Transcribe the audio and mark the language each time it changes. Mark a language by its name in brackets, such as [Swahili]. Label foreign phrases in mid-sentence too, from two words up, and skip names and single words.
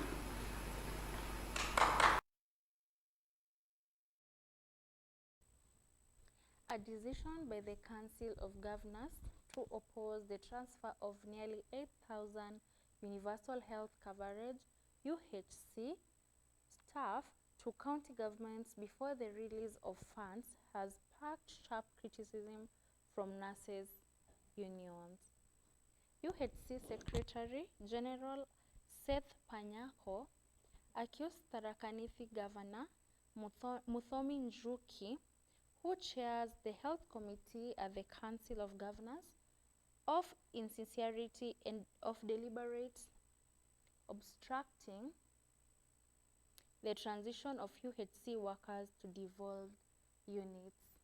[English] A decision by the Council of Governors to oppose the transfer of nearly 8,000 universal health coverage UHC staff to county governments before the release of funds has sparked sharp criticism from nurses unions. UHC Secretary General Seth Panyako accused Tharaka Nithi Governor Muthomi Njuki, who chairs the Health Committee at the Council of Governors, of insincerity and of deliberate obstructing the transition of UHC workers to devolved units.